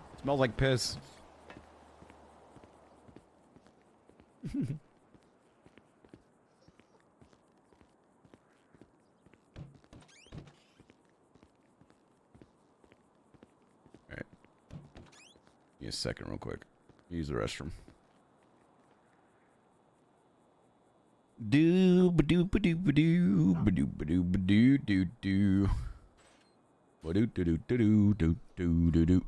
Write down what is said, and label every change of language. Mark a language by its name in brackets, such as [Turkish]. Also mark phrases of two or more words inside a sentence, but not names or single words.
[English] It smells like piss. Alright. Give me a second real quick. Use the restroom. Do ba do ba do ba do ba do ba do ba do do do ba do do do do do do do do.